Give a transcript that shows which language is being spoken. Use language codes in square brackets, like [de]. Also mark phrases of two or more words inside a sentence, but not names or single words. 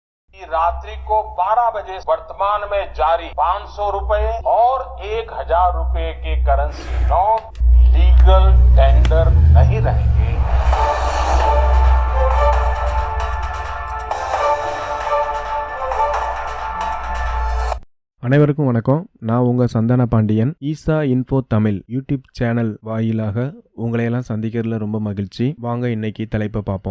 [hi] रात्रि को 12 बजे वर्तमान में जारी 500 रुपए और 1000 रुपए के करेंसी नोट [en] legal tender [hi] नहीं रहेंगे। [ta] அனைவருக்கும் வணக்கம். நான் உங்கள் சந்தான பாண்டியன். ஈசா இன்ஃபோ தமிழ் [en] YouTube channel [ta] வாயிலாக உங்களையெல்லாம் சந்திக்கிறதுல ரொம்ப மகிழ்ச்சி. வாங்க இன்னைக்கு தலைப்பை பார்ப்போம்.